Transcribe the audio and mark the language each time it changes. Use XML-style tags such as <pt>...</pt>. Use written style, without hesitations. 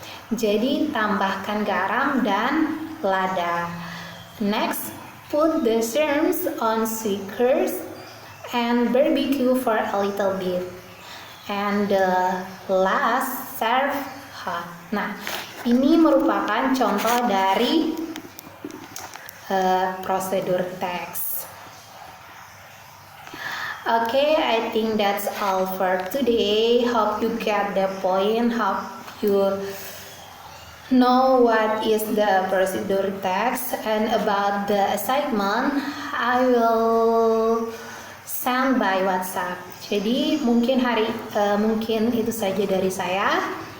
<id>Jadi tambahkan garam dan lada.</id> <en>Next, put the shrimps on skewers and barbecue for a little bit. And the last, serve hot.</en> <id>Nah, ini merupakan contoh dari prosedur teks.</id> <en>Okay, I think that's all for today. Hope you get the point. Hope you know what is the procedure text, and about the assignment I will send by WhatsApp.</en> <id>Jadi mungkin mungkin itu saja dari saya.</id>